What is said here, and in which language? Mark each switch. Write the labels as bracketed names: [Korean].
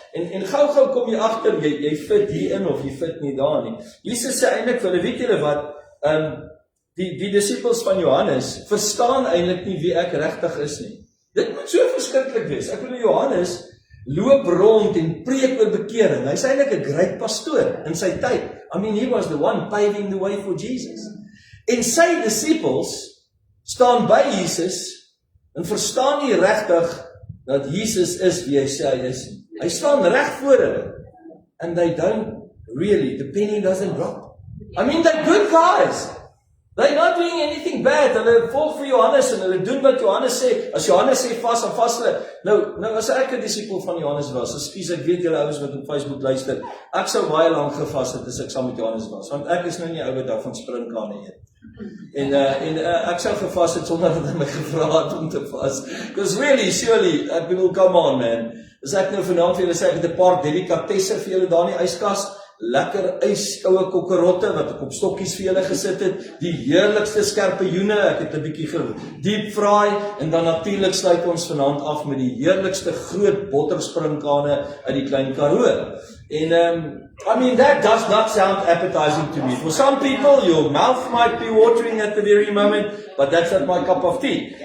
[Afrikaans] En gou kom jy agter jy fit hier in of jy fit nie daar nie. Jesus sê eintlik vir hulle, weet julle wat, die disippels van Johannes verstaan eintlik nie wie ek regtig is nie. Dit moet so verskriklik wees. Ek bedoel Johannes loop rond en preek oor bekering. Hy's eintlik 'n great pastoor in sy tyd. [English] I mean, he was the one paving the way for Jesus. [Afrikaans] En sy disciples staan by Jesus en verstaan nie regtig dat Jesus is wie hy sê hy is. Hy staan reg voor hulle. [English] And they don't really, the penny doesn't drop. I mean, they're good guys. They're not doing anything bad. [Afrikaans] Hulle volg vir Johannes en hulle doen wat Johannes sê. As Johannes sê vas, dan vas hulle. Nou as ek 'n disipel van Johannes was, ekskuus, ek weet julle ouens wat op Facebook luister, ek sou baie lank gevas het as ek saam met Johannes was, want ek is nou nie ou wat daar van sprinkane eet. En ek sou gevas het sonder dat hy my gevra het om te vas. [English] Because really, surely, [Afrikaans] ek bedoel, [English] come on man. [Afrikaans] As ek nou vanaand vir julle sê, ek het 'n paar delikatesse vir julle daar in die yskas, lekker ijskoue kokkerotte wat ek op stokkies vir julle gesit het, die heerlikste skerpioene, ek het 'n bietjie [English] deep fry, [Afrikaans] en dan natuurlik sluit ons vanaand af met die heerlikste groot bottersprinkane uit die Klein Karoo. En [English] I mean, that does not sound appetizing to me. For some people, your mouth might be watering at the very moment, but that's not my cup of tea.